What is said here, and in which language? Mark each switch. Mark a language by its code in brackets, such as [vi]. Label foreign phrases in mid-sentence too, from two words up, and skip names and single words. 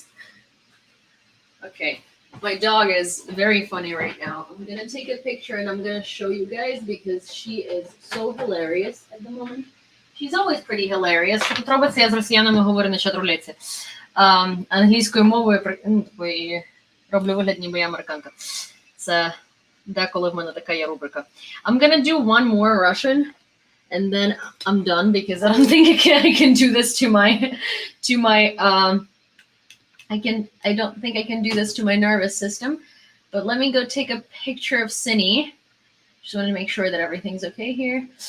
[en] Okay, my dog is very funny right now. I'm gonna take a picture and I'm gonna show you guys because she is so hilarious at the moment. She's always pretty hilarious. [uk] Що тут робиться, я з росіянами говорю на чатрулеці. Англійською мовою роблю вигляд, ніби я американка. Це деколи в мене така є рубрика. [en] I'm gonna do one more Russian, and then I'm done because I don't think I can do this to my I don't think I can do this to my nervous system. But let me go take a picture of Cindy. Just want to make sure that everything's okay here.